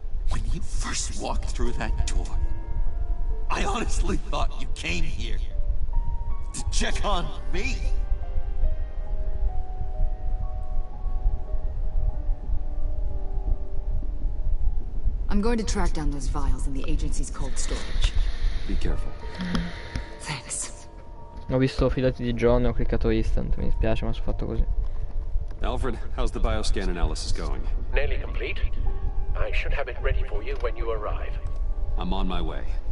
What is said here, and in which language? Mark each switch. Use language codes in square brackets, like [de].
[en] When you first walked through that door, I honestly thought you came here to check on me. I'm going to track down those vials in the agency's cold storage. Be careful. Thanks. [it] Ho visto fidati di John e ho cliccato instant. Mi dispiace, ma sono fatto così. [en] Alfred, how's the bioscan analysis going? Nearly complete. I should have it ready for you when you arrive. I'm on my way.